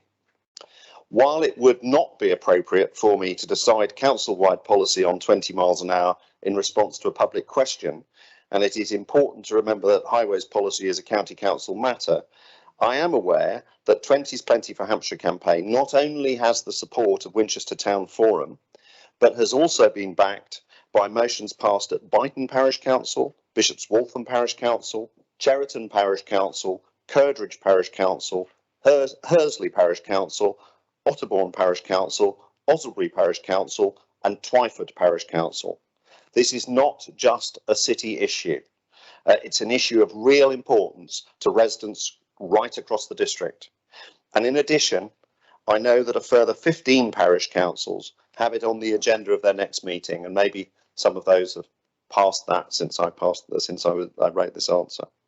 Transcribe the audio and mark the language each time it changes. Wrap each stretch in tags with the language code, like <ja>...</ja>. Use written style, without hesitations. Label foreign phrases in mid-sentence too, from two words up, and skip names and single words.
<en>While it would not be appropriate for me to decide council-wide policy on 20 miles an hour in response to a public question, and it is important to remember that highways policy is a county council matter, I am aware that 20 is Plenty for Hampshire campaign not only has the support of Winchester Town Forum, but has also been backed by motions passed at Byton Parish Council, Bishop's Waltham Parish Council, Cheriton Parish Council, Curdridge Parish Council, Hursley Parish Council, Otterbourne Parish Council, Osselbury Parish Council and Twyford Parish Council. This is not just a city issue. It's an issue of real importance to residents right across the district. And in addition, I know that a further 15 parish councils have it on the agenda of their next meeting, and maybe some of those have passed that since I wrote this answer.</en>